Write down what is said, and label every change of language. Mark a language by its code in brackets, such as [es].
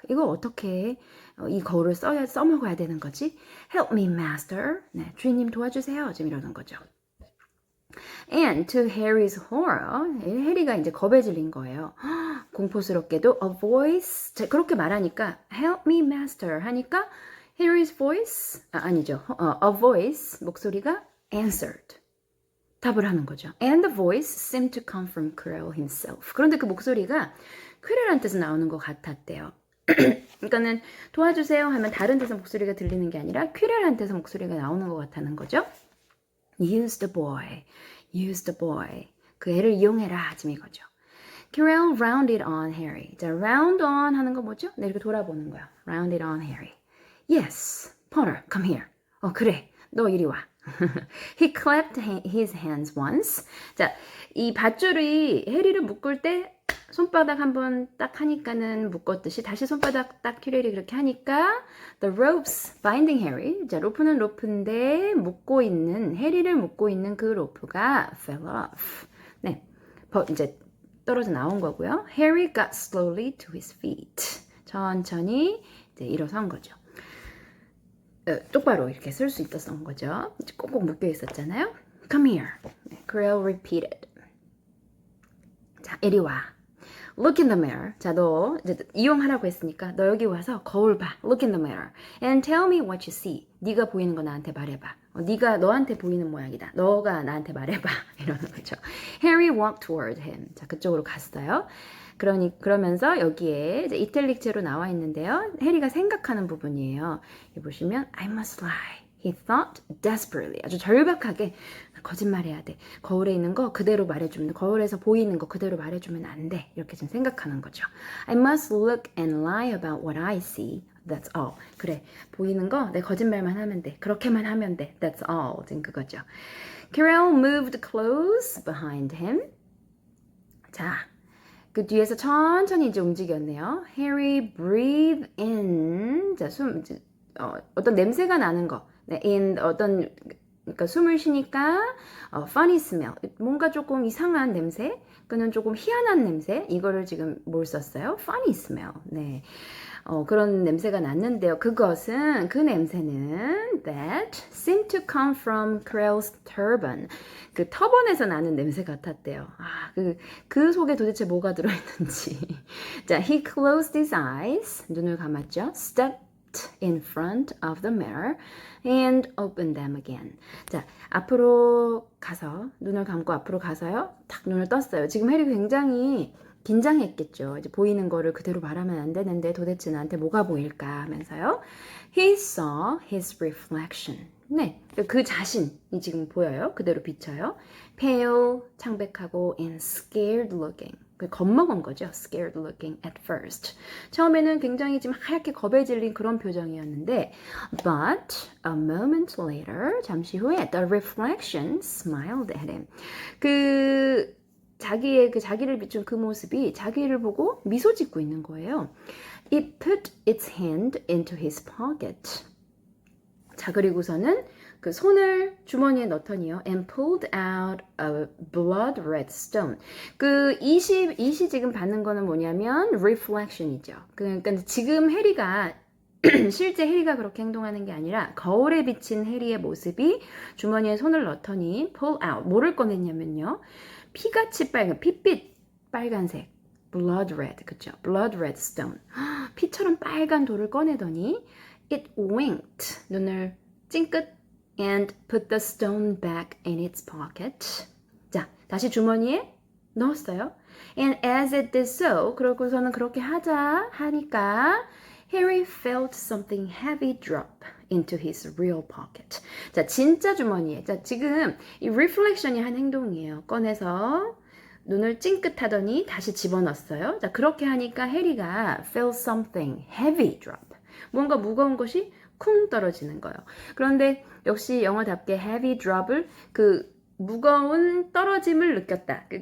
[ko] 이거 어떻게 이 거울을 써먹어야 되는 거지? [en] Help me, master. [ko] 네, 주인님 도와주세요. 지금 이러는 거죠. [en] And to Harry's horror, [ko] 해리가 이제 겁에 질린 거예요. 공포스럽게도 [en] a voice, [ko] 그렇게 말하니까 [en] help me, master [ko] 하니까 [en] Harry's voice, [ko] 아니죠. [en] A voice, [ko] 목소리가 [en] answered. [ko] 답을 하는 거죠. [en] And the voice seemed to come from Quirrell himself. [ko] 그런데 그 목소리가 퀴렐한테서 나오는 것 같았대요. 그러니까는 도와주세요 하면 다른 데서 목소리가 들리는 게 아니라 퀴렐한테서 목소리가 나오는 것 같다는 거죠. [en] Use the boy. Use the boy. [ko] 그 애를 이용해라. 지금 이거죠. [en] Quirrell rounded on Harry. [ko] 자, round on 하는 거 뭐죠? 네, 이렇게 돌아보는 거야. [en] Rounded on Harry. Yes, Potter, come here. [ko] 그래, 너 이리 와. [en] He clapped his hands once. [ko] 자, 이 밧줄이 해리를 묶을 때 손바닥 한번 딱 하니까는 묶었듯이 다시 손바닥 딱 퀴렐이 그렇게 하니까 [en] the ropes binding Harry. [ko] 자, 로프는 로프인데 묶고 있는 해리를 묶고 있는 그 로프가 [en] fell off. [ko] 네, 이제 떨어져 나온 거고요. [en] Harry got slowly to his feet. [ko] 천천히 이제 일어선 거죠. 똑바로 이렇게 쓸 수 있었던 거죠. 꼭꼭 묶여 있었잖아요. [en] Come here. Quirrell repeated. [ko] 자, 이리 와. [en] Look in the mirror. [ko] 자, 너 이제 이용하라고 했으니까 너 여기 와서 거울 봐. [en] Look in the mirror. And tell me what you see. [ko] 네가 보이는 거 나한테 말해봐. 네가 너한테 보이는 모양이다. 너가 나한테 말해봐. 이러는 거죠. [en] Harry walked toward him. [ko] 자, 그쪽으로 갔어요. 그러면서 여기에 이제 이탈릭체로 나와 있는데요. 해리가 생각하는 부분이에요. 여기 보시면 [en] I must lie. He thought desperately. [ko] 아주 절박하게 거짓말해야 돼. 거울에 있는 거 그대로 말해주면 거울에서 보이는 거 그대로 말해주면 안 돼. 이렇게 지금 생각하는 거죠. [en] I must look and lie about what I see. That's all. [ko] 그래. 보이는 거 내 거짓말만 하면 돼. 그렇게만 하면 돼. [en] That's all. [ko] 지금 그거죠. [en] Quirrell moved close behind him. [ko] 자, 그 뒤에서 천천히 이제 움직였네요. [en] Harry breathed in. [ko] 자, 어떤 냄새가 나는 거. 네, in 어떤 그러니까 숨을 쉬니까 [en] funny smell. [ko] 뭔가 조금 이상한 냄새, 그는 조금 희한한 냄새. 이거를 지금 뭘 썼어요? [en] funny smell. [ko] 네. 그런 냄새가 났는데요. 그것은 그 냄새는 [en] that seemed to come from Crell's turban. [ko] 그 터번에서 나는 냄새 같았대요. 그 속에 도대체 뭐가 들어있는지. [en] 자, he closed his eyes. [ko] 눈을 감았죠. [en] stepped in front of the mirror and opened them again. [ko] 자, 앞으로 가서 눈을 감고 앞으로 가서요. 탁 눈을 떴어요. 지금 해리 굉장히 긴장했겠죠. 이제 보이는 거를 그대로 말하면 안 되는데 도대체 나한테 뭐가 보일까 하면서요. [en] He saw his reflection. [ko] 네, 그 자신이 지금 보여요. 그대로 비쳐요. [en] Pale, [ko] 창백하고 [en] and scared looking. [ko] 겁먹은 거죠. [en] Scared looking at first. [ko] 처음에는 굉장히 지금 하얗게 겁에 질린 그런 표정이었는데 [en] but a moment later, [ko] 잠시 후에 [en] the reflection smiled at him. [ko] 자기를 비춘 그 모습이 자기를 보고 미소 짓고 있는 거예요. [en] It put its hand into his pocket. [ko] 자, 그리고서는 그 손을 주머니에 넣더니요. [en] And pulled out a blood red stone. [ko] 그 이시 지금 받는 거는 뭐냐면 reflection이죠. 그러니까 지금 해리가 실제 해리가 그렇게 행동하는 게 아니라 거울에 비친 해리의 모습이 주머니에 손을 넣더니 pull out. 뭐를 꺼냈냐면요. 피같이 빨간, 핏빛 빨간색. [en] blood red. [ko] 그쵸? [en] blood red stone. [ko] 피처럼 빨간 돌을 꺼내더니 [en] it winked. [ko] 눈을 찡긋 [en] and put the stone back in its pocket. [ko] 자, 다시 주머니에 넣었어요. [en] And as it did so, [ko] 그러고서는 그렇게 하니까 [en] Harry felt something heavy drop into his real pocket. [ko] 자, 진짜 주머니에. 자, 지금 이 reflection이 한 행동이에요. 꺼내서 눈을 찡긋하더니 다시 집어넣었어요. 자, 그렇게 하니까 해리가 [en] felt something heavy drop. [ko] 뭔가 무거운 것이 쿵 떨어지는 거예요. 그런데 역시 영어답게 heavy drop을 그 무거운 떨어짐을 느꼈다.